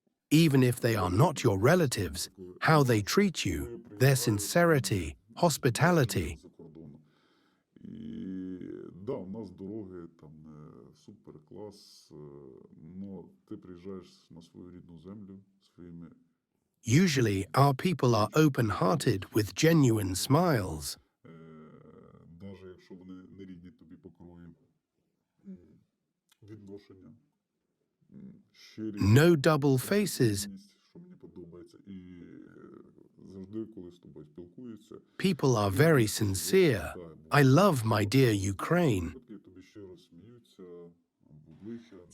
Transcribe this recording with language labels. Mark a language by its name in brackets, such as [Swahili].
[English] Even if they are not your relatives, how they treat you, their sincerity, hospitality. [Ukrainian] За кордону. І, да, у нас дороги там супер клас, но ти приїжджаєш на свою рідну землю своїми. [English] Usually, our people are open-hearted with genuine smiles. [Ukrainian] Навіть якщо вони не рідні тобі по крові. Відношення. Щирі. [English] No double faces. [Ukrainian] Що мені подобається. І завжди, коли з тобою спілкуються, [English] People are very sincere. I love my dear Ukraine. [Ukrainian] тобі щиро сміються, в обличчя.